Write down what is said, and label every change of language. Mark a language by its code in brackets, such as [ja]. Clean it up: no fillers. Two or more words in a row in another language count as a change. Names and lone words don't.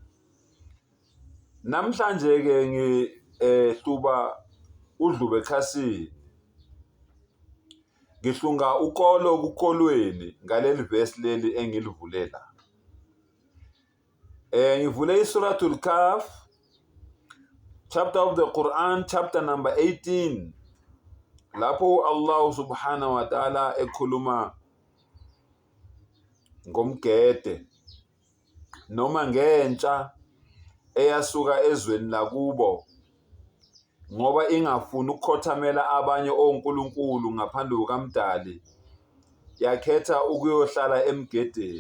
[zu] Namhlanje ke ngihluba udlube ekhasini, ngihlunga ukolo kukolweni ngaleli verse leli engilivulela. Ngivule iSuratul Kahf, [en] chapter of the Quran, chapter number 18. [zu] Lapho Allah [ar] سبحانه وتعالى [zu] ekhuluma ngomgede noma ngentsha eyasuka ezweni lakubo ngoba ingafuni ukukhothamela abanye onkulunkulu ngaphandle kukaMdali, yakhetha ukuyohlala emgedeni.